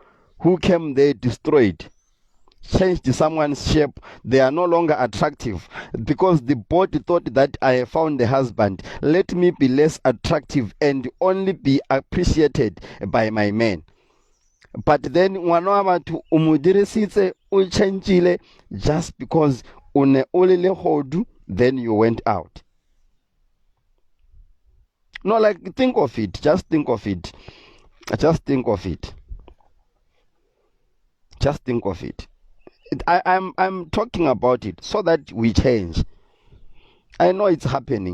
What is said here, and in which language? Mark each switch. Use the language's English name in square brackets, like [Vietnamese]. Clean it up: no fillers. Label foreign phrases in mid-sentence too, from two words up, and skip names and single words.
[English] And it's you who came there destroyed. changed someone's shape. They are no longer attractive because the body thought that I have found a husband. Let me be less attractive and only be appreciated by my man. But then [Tswana] mwana wa batho o mo dirisitse o changeile [English] just because [Tswana] o ne o le lehodu, [English] then you went out. No, like, think of it. Just think of it. Just think of it. Just think of it. I'm talking about it so that we change. I know it's happening.